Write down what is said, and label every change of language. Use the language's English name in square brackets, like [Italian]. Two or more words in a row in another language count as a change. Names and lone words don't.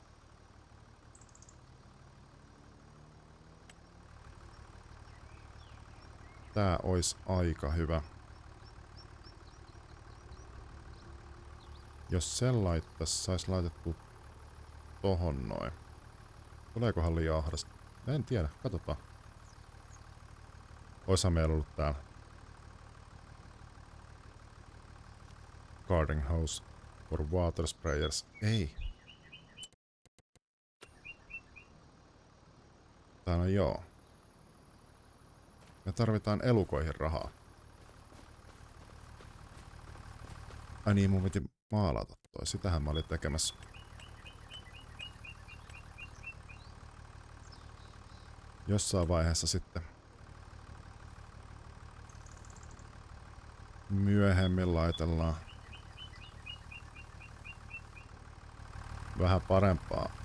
[Finnish] Tää olisi aika hyvä. Jos sen sais laitettu tohon noin. Tuleekohan liian ahdasta? En tiedä, katsotaan. Oishan meillä ollut täällä [English] garden house for water sprayers. [Finnish] Ei. Täällä on joo. Me tarvitaan elukoihin rahaa. Ai niin, mun piti maalata toi. Sitähän mä olin tekemässä. Jossain vaiheessa sitten myöhemmin laitellaan vähän parempaa.